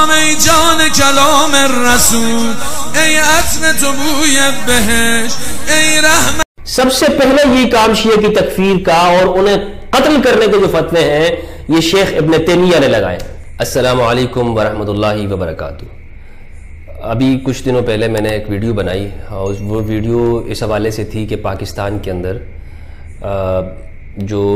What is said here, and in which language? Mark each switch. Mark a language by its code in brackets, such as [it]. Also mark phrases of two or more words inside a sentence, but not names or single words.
[fa] ای جان کلام رسول، ای عطر تو بوی بهشت، ای رحمت. [ur] سب سے پہلے یہ کام شیعہ کی تکفیر کا اور انہیں قتل کرنے کے جو فتوے ہیں یہ شیخ ابن تیمیہ نے لگائے. [ar] السلام علیکم ورحمۃ اللہ وبرکاتہ. [ur] ابھی کچھ دنوں پہلے میں نے ایک ویڈیو بنائی اور وہ ویڈیو اس حوالے سے تھی کہ پاکستان کے اندر جو